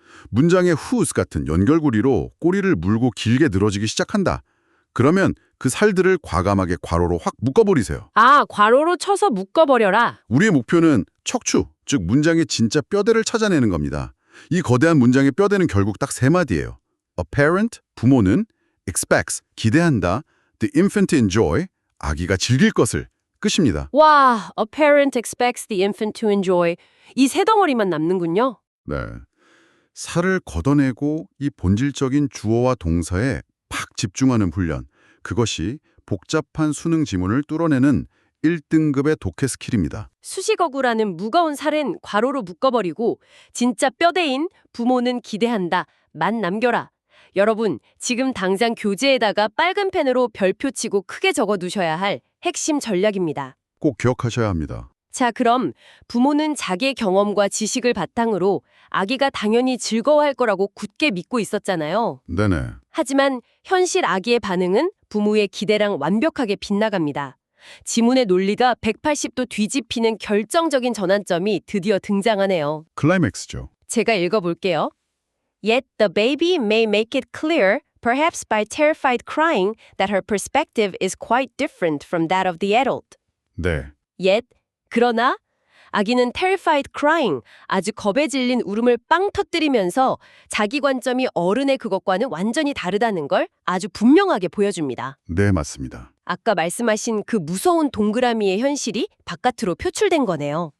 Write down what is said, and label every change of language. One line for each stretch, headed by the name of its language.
Korean: 문장의 whose 같은 연결고리로 꼬리를 물고 길게 늘어지기 시작한다. 그러면 그 살들을 과감하게 괄호로 확 묶어버리세요. 아, 괄호로 쳐서 묶어버려라. 우리의 목표는 척추, 즉 문장의 진짜 뼈대를 찾아내는 겁니다. 이 거대한 문장의 뼈대는 결국 딱 세 마디예요.
English: A parent,
Korean: 부모는,
English: expects,
Korean: 기대한다,
English: the infant to enjoy,
Korean: 아기가 즐길 것을, 끝입니다. 와,
English: a parent expects the infant to enjoy.
Korean: 이 세 덩어리만 남는군요. 네, 살을 걷어내고 이 본질적인 주어와 동사에 팍 집중하는 훈련, 그것이 복잡한 수능 지문을 뚫어내는 1등급의 독해 스킬입니다. 수식어구라는 무거운 살은 괄호로 묶어버리고 진짜 뼈대인 부모는 기대한다. 만 남겨라. 여러분, 지금 당장 교재에다가 빨간 펜으로 별표 치고 크게 적어두셔야 할 핵심 전략입니다. 꼭 기억하셔야 합니다. 자, 그럼 부모는 자기의 경험과 지식을 바탕으로 아기가 당연히 즐거워할 거라고 굳게 믿고 있었잖아요. 네네. 하지만 현실 아기의 반응은 부모의 기대랑 완벽하게 빗나갑니다. 지문의 논리가 180도 뒤집히는 결정적인 전환점이 드디어 등장하네요. 클라이맥스죠. 제가 읽어볼게요.
English: Yet the baby may make it clear, perhaps by terrified crying, that her perspective is quite different from that of the adult.
Korean: 네. Yet, 그러나 아기는
English: terrified crying,
Korean: 아주 겁에 질린 울음을 빵 터뜨리면서 자기 관점이 어른의 그것과는 완전히 다르다는 걸 아주 분명하게 보여줍니다. 네, 맞습니다. 아까 말씀하신 그 무서운 동그라미의 현실이 바깥으로 표출된 거네요.